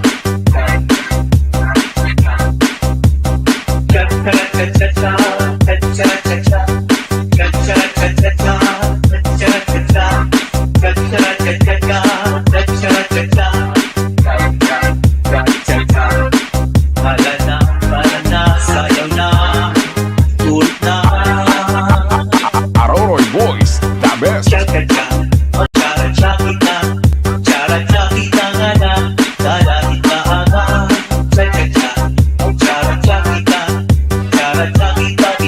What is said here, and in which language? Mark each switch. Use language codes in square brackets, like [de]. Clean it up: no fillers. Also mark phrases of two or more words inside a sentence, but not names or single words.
[tl] Cha-cha-cha-cha-cha, cha-cha-cha-cha, cha-cha-cha-cha-cha, cha-cha-cha-cha, cha-cha-cha-cha-cha, cha-cha-cha-cha. Cha-cha-cha. Hala na, sayaw na, ulit na. [en] Aroroy Boys, the best. [hil] Cha-cha-cha, o cha-cha kita, cha-cha kita nga na, dala kita nga. Cha-cha-cha, o cha-cha kita, cha-cha kita.